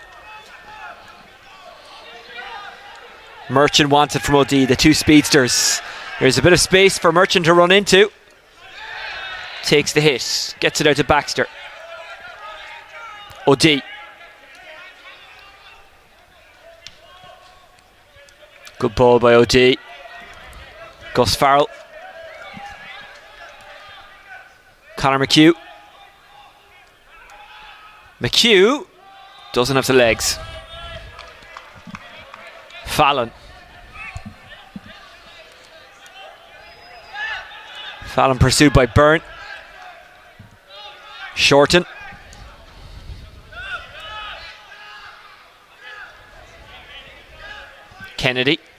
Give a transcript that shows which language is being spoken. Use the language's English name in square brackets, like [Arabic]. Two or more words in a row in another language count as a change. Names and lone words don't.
[English] Merchant wants it from OD, the two speedsters. There's a bit of space for Merchant to run into. Takes the hit, gets it out to Baxter. OD. Good ball by OD. Gus Farrell. Conor McHugh. McHugh doesn't have the legs. Fallon. Fallon pursued by Byrne. Shorten. Kennedy.